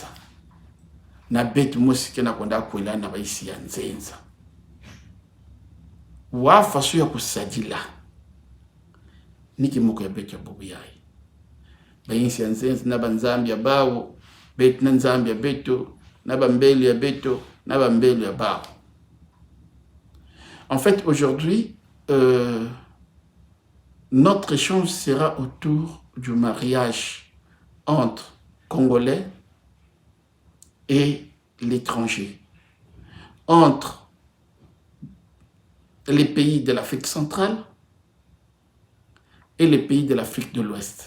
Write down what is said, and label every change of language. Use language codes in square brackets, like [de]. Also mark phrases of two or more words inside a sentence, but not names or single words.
[ktu] Na beto musi kena konda kwela na ba insi ya nzenza. Wafa suya kusajila. Ni kimoko ya beto ya bubuya yi. Ba insi ya nzenza na ba nzambi ya bawo, beto na nzambi ya beto, na ba mbelu ya beto, na ba mbelu ya bawo. [fr] En fait, aujourd'hui, notre échange sera autour du mariage entre Congolais et l'étranger, entre les pays de l'Afrique centrale et les pays de l'Afrique de l'Ouest.